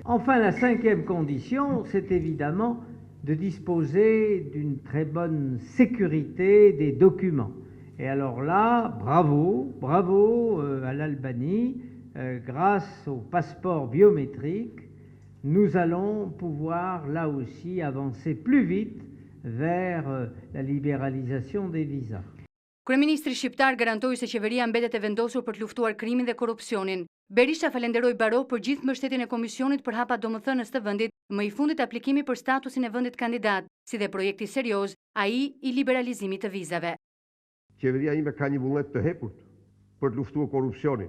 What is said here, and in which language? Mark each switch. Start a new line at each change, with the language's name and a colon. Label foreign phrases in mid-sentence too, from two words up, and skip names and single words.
French: Enfin, la cinquième condition, c'est évidemment de disposer d'une très bonne sécurité des documents. Et alors là, bravo à l'Albanie, grâce au passeport biométrique, nous allons pouvoir là aussi avancer plus vite vers la libéralisation des visas.
Albanian: Kryeministri shqiptar garantoi se qeveria mbetet e vendosur për të luftuar krimin dhe korrupsionin. Berisha falenderoi Barrot për gjithë mbështetjen e Komisionit për hapat domethënës të vendit, më i fundit aplikimi për statusin e vendit kandidat, si dhe projekti serioz, ai i liberalizimit të vizave. Qeveria ime ka një vullnet të hepurt për të luftuar korrupsionin.